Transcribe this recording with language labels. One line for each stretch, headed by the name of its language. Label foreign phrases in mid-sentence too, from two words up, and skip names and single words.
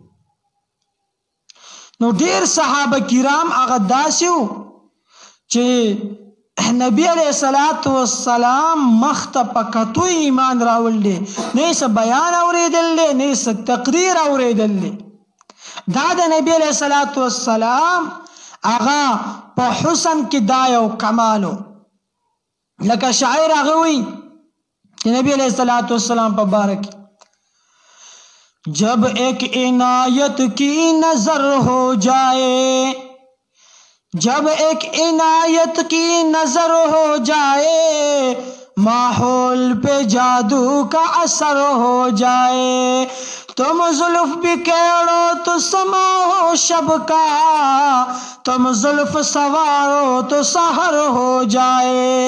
Pashto: نو ډېر صحابه کرام هغه داسې وو چې نبی
Arabic: علیہ الصلوۃ والسلام
Pashto: مخ ته په کتو ایمان راوړل دي نه څه بیان اورېدل دي نه څه تقریر اورېدل دي دا د نبی
Arabic: علیہ الصلوۃ والسلام
Pashto: هغه په حسن کې دا یو کمالو لکه شاعر هغه وایي کہ نبی
Arabic: علیہ الصلوۃ والسلام
Pashto: پر بارک
Urdu: جب ایک عنایت کی نظر ہو جائے جب ایک عنایت کی نظر ہو جائے ماحول پہ جادو کا اثر ہو جائے تم زلف بکھیڑو تو سما ہو شب کا تم زلف سوارو تو سحر ہو جائے